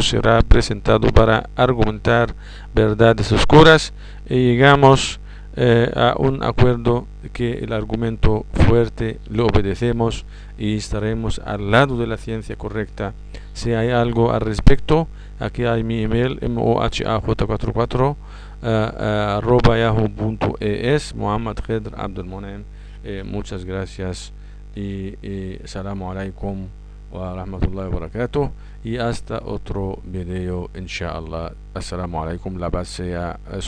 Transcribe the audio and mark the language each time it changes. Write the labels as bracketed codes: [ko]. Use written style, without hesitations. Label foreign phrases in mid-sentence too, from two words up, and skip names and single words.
[es] Será presentado para argumentar verdades oscuras y llegamos a un acuerdo que el argumento fuerte lo obedecemos y estaremos al lado de la ciencia correcta. Si hay algo al respecto, aquí hay mi email mohaj44 @yahoo.es, Muhammad Khidr Abdelmonem. Muchas gracias y [ar] سلام عليكم ورحمة الله وبركاته, [es] y hasta otro video [ar] إن شاء الله. السلام عليكم. [es] La paz sea sobre